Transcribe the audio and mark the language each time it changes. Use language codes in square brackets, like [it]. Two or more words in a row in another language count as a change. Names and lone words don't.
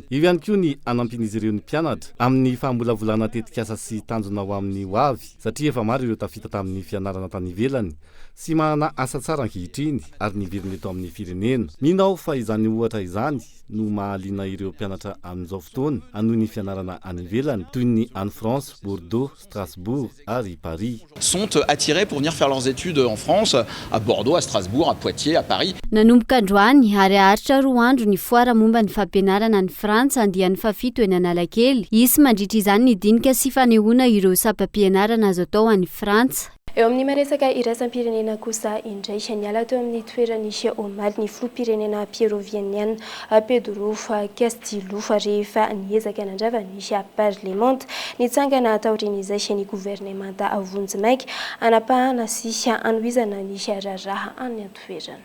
[mg] Io ihany koa ny anampin'izy ireo ny mpianatra amin'ny famolavolana tetikasa sy tanjona ho amin'ny ho avy satria efa maro ireo tafita tamin'ny fianarana tany ivelany sy manana asa tsara ankehitriny ary niveriny eto amin'ny firenena. Minao fa izany ohatra izany no mahaliana ireo mpianatra amin'izao fotoana anohy ny fianarana any ivelany toy ny any France, Bordeaux, Strasbourg ary Paris. [fr] Sont attirés pour venir faire leurs études en France, à Bordeaux, à Strasbourg, à Poitiers, à Paris. [mg] Nanomboka androany ary aharitra 2 andro ny foara momba ny fampianarana any Frantsa andian'ny fafito eny Analakely. Isy mandritra izany ny dinika sy fanehoana ireo sapam-pianarana azo atao any Frantsa. Eo amin'ny maresaka iraisam-pirenena kosa indray niala teo amin'ny toeranisy omaly ny filoham-pirenena Pierovianiana Pedro Castillo rehefa niezaka nandrava nisy Parlement nitsangana taorian'izay ny gouvernemanta Vonjimaiky anapahana sy anohizana nisy raraha any an-toerana.